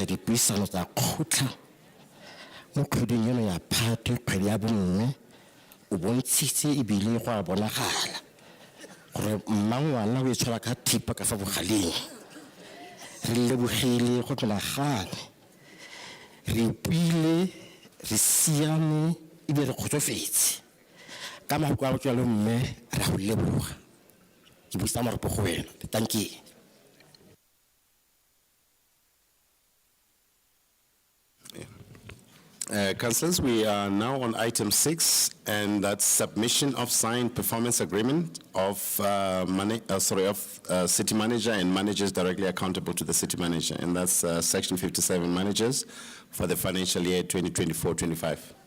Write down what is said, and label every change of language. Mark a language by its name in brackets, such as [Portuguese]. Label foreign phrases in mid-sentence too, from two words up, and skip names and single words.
[Tswana] dipuisano tsa kgotla mo kgweding eno ya Phatwe kgwedi ya bonngwe o bontshitse ebile go a bonagala gore mma ngwana o itshwara ka thipa ka fa bogaleng re lebogile go menagane re ipile re siame ebile re kgotsofetse ka mahoko a botswalo mme re a go leboga ke buisa marapo go wena [English] thank you. Councillors, we are now on item 6, and that's submission of signed performance agreement of city manager and managers directly accountable to the city manager, and that's section 57 managers for the financial year 2024-25.